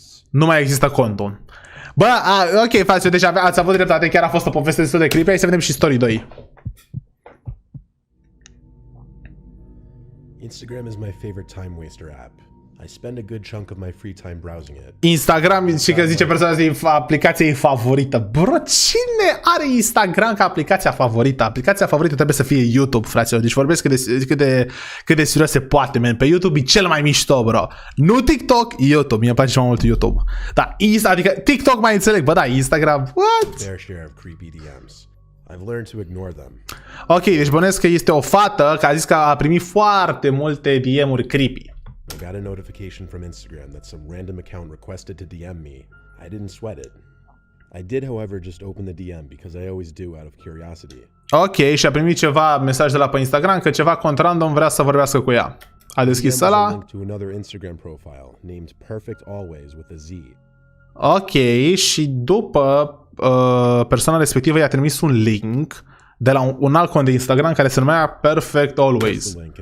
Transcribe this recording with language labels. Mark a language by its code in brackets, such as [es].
[ro] Nu mai există contul. Bă, ok, frate, deci ați avut dreptate, chiar a fost o poveste destul de creepy. Hai să vedem și story 2. [en] Instagram is my favorite time waster app. I spend a good chunk of my free time browsing it. [ro] Instagram, și că zice persoana asta, e aplicația ei favorită. Bro, cine are Instagram ca aplicația favorită? Aplicația favorită trebuie să fie YouTube, fraților. Deci vorbesc cât de serios se poate, man. Pe YouTube e cel mai mișto, bro. Nu TikTok, YouTube. Mie îmi place mai mult YouTube. Da, adică TikTok mai înțeleg, bă, da, Instagram, what? [en] Fair share of creepy DMs. I've learned to ignore them. [ro] Ok, deci bănuiesc că este o fată care a zis că a primit foarte multe DM-uri creepy. [en] I got a notification from Instagram that some random account requested to DM me. I didn't sweat it. I did, however, just open the DM because I always do out of curiosity. [ro] Ok, și a primit ceva mesaj de la pe Instagram că ceva cont random vrea să vorbească cu ea. A deschis ăla. [en] To another Instagram profile named Perfect Always with a Z. [ro] Ok, și după persoana respectivă i-a trimis un link de la un alt cont de Instagram care se numea Perfect Always.